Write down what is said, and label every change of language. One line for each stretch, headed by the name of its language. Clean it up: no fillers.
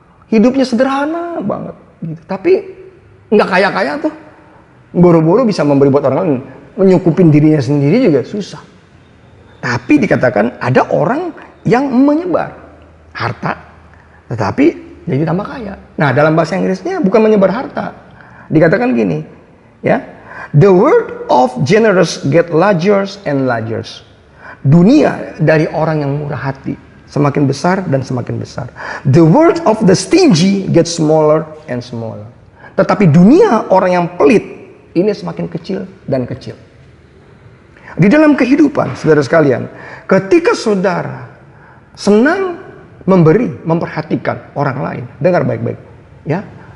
Indonesian: Hidupnya sederhana banget. Gitu. Tapi nggak kaya-kaya tuh. Boro-boro bisa memberi buat orang lain. Menyukupin dirinya sendiri juga susah. Tapi dikatakan ada orang yang menyebar harta tetapi jadi tambah kaya. Nah, dalam bahasa Inggrisnya bukan menyebar harta. Dikatakan gini, ya.
English: The world of generous get larger and larger.
Indonesian: Dunia dari orang yang murah hati semakin besar dan semakin besar.
English: The world of the stingy get smaller and smaller.
Indonesian: Tetapi dunia orang yang pelit ini semakin kecil dan kecil. Di dalam kehidupan, saudara sekalian, ketika saudara senang memberi, memperhatikan orang lain, dengar baik-baik, ya.